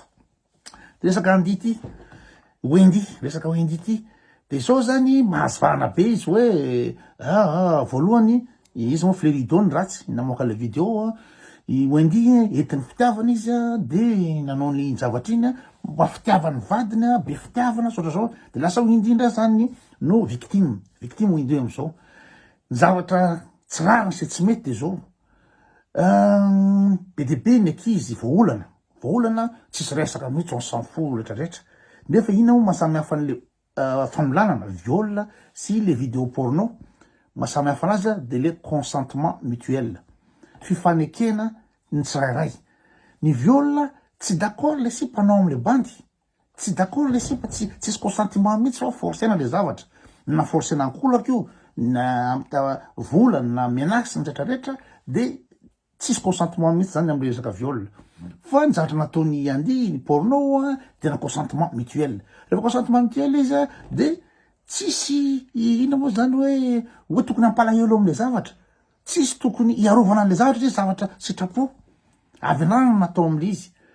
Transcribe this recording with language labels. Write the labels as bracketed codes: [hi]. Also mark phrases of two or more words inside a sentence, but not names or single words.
[mg] Resaka andity resaka Wendy ity de zao zany mahazavana be izy hoe voalohany izy moa Fleridone ratsy namoaka le vidéo Wendy entin'ny fitiavana izy de nanao ny zavatra iny mba fitiavany vadiny be fitiavana sotra zao de lasa indrindra zany no victime Wendy am'izao. Zavatra tsy rariny sy tsy mety de zao be de be ny ankizy voaolana tsisy resaka mihitsy [fr] on s'en fout [mg] rehetrarehetra. Nefa ina mo mahasamy hafa an'le famolanana viol sy le [fr] vidéo porno, [mg] mahasamy hafa anazy de [fr] le consentement mutuel, [mg] fifanekena ny tsirairay. Ny viol tsy d'accord le si mpanao am'le bandy, tsy d'accord le si fa tsisy consentiment mihitsy fa forcena le zavatra, na forcena ankolaka io na vola na menace rehetrarehetra de tsisy consentement mihitsy zany am'le resaka viol. Fa ny zavatra nataony andi ny porno tena [fr] consentement mutuel. [mg] Rehefa [fr] consentement mutuel [mg] izy de tsisy ina moa zany hoe tokony hampalahelo am'le zavatra, tsisy tokony iarovana an'le zavatra izy zavatra sitrapo avy anany natao am'le izy.